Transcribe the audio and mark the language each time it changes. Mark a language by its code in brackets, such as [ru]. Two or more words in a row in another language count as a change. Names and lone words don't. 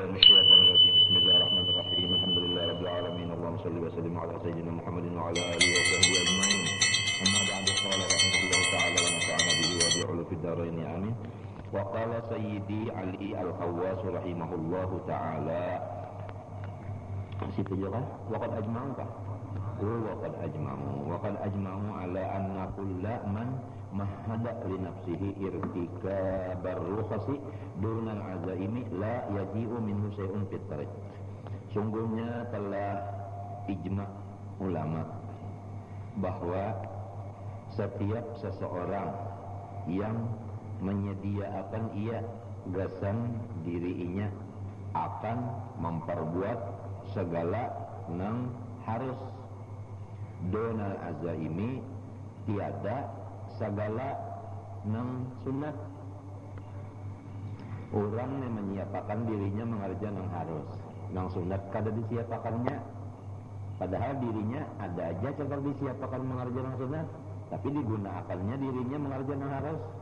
[ar] من الشيطان الرجيم بسم الله الرحمن الرحيم الحمد لله رب العالمين اللهم صل وسلم على سيدنا محمد وعلى آله وصحبه أجمعين أما بعد قال رحمه الله تعالى ونفعنا به وبعلو في الدارين آمين وقال سيدي علي الخواس رحمه الله تعالى [bjn] situ juga [ar] waqad ajma'u kah? وقد أجمعوا على أن كل من مهد لنفسه ارتكاب الرخص دون العزائم لا يجيء منه شيء في الطريق. [bjn] Sungguhnya telah ijma' ulama bahwa setiap seseorang yang menyediakan ia gasan dirinya akan memperbuat segala nang harus [ar] دون العزائم [bjn] tiada segala nang sunat. Orang yang menyiapakan dirinya mengerjakan nang harus nang sunat kada disiapakannya, padahal dirinya ada aja cara disiapakan mengerjakan nang sunat, tapi digunakannya dirinya mengerjakan nang harus.